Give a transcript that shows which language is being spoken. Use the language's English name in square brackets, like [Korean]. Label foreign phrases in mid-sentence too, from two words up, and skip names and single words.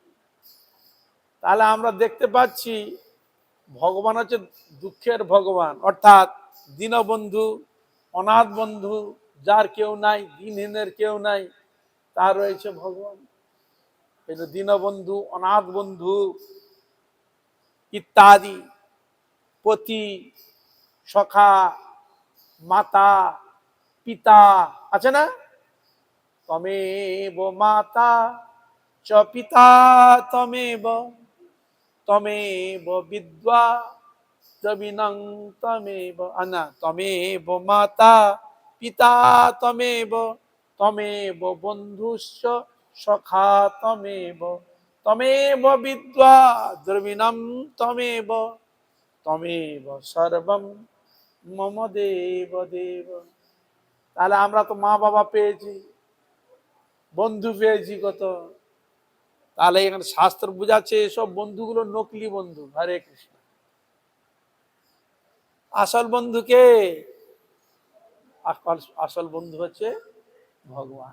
[Bangla] তাহলে আমরা দেখতে পাচ্ছি ভগবান হচ্ছে দুঃখের ভগবান, অর্থাৎ দীনবন্ধু, অনাথ বন্ধু, যার কেউ নাই, দিনহীনের কেউ নাই, তার রয়েছে ভগবান। এই যে দীনবন্ধু, অনাথ বন্ধু ইত্যাদি, পতি, সখা, মাতা, পিতা আছে না? [Sanskrit] তমেব মাতা চ পিতা তমেব, তমেব বিদ্যা জবিনং তমেব, না, তমেব মাতা পিতা তমেব, তমেব বন্ধুশ্চ সখা তমেব, তমেব বিদ্যা দ্রবিণম তমেব, তমেব সর্বম মম দেব দেব। [Bangla] তাহলে আমরা তো মা বাবা পেয়েছি, বন্ধু পেয়েছি কত। তাহলে এখানে শাস্ত্র বুঝাচ্ছে এসব বন্ধুগুলো নকলি বন্ধু। হরে কৃষ্ণ। আসল বন্ধুকে, আসল বন্ধু হচ্ছে ভগবান।